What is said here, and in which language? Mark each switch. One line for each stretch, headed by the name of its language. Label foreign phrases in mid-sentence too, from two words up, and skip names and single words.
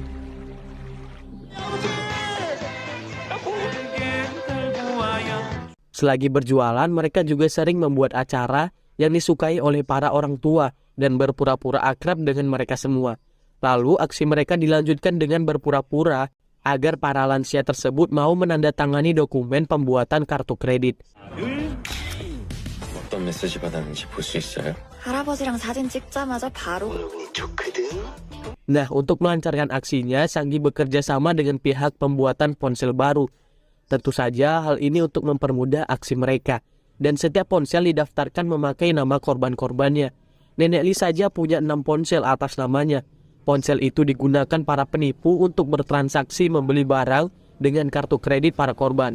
Indonesian: Selagi berjualan, mereka juga sering membuat acara yang disukai oleh para orang tua dan berpura-pura akrab dengan mereka semua. Lalu aksi mereka dilanjutkan dengan berpura-pura agar para lansia tersebut mau menandatangani dokumen pembuatan kartu kredit.
Korean: 어떤 메시지 받았는지 볼 수 있어요? 할아버지랑 사진 찍자마자 바로
Indonesian: Nah, untuk melancarkan aksinya, Sanggi bekerja sama dengan pihak pembuatan ponsel baru. Tentu saja hal ini untuk mempermudah aksi mereka. Dan setiap ponsel didaftarkan memakai nama korban-korbannya. Nenek Li saja punya 6 ponsel atas namanya. Ponsel itu digunakan para penipu untuk bertransaksi membeli barang dengan kartu kredit para korban.